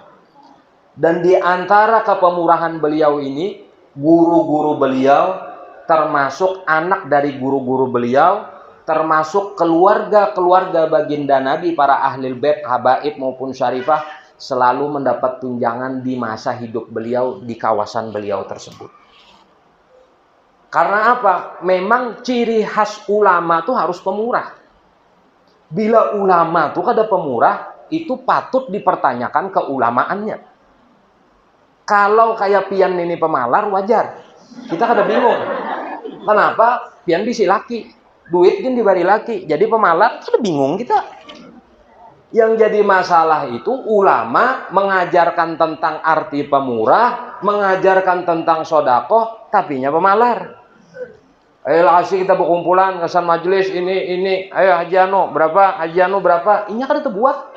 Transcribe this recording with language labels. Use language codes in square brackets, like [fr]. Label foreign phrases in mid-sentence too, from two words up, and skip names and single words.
[id] Dan di antara kepemurahan beliau ini, guru-guru beliau, termasuk anak dari guru-guru beliau, termasuk keluarga-keluarga baginda Nabi, para ahli bait, habaib maupun syarifah, selalu mendapat tunjangan di masa hidup beliau di kawasan beliau tersebut. Karena apa? Memang ciri khas ulama itu harus pemurah. Bila ulama itu kada pemurah, itu patut dipertanyakan keulamaannya. [bjn] Kalau kayak pian ini pemalar, wajar. Kita kada bingung. Kenapa? Pian bisi laki, duit kan dibari laki. Jadi pemalar, kada bingung kita. [id] Yang jadi masalah itu ulama mengajarkan tentang arti pemurah, mengajarkan tentang sodakoh, tapinya pemalar. Ayo kasih kita berkumpulan kesan majelis ini. Ayo Haji Ano berapa? Haji Ano berapa? Ini kan terbuat.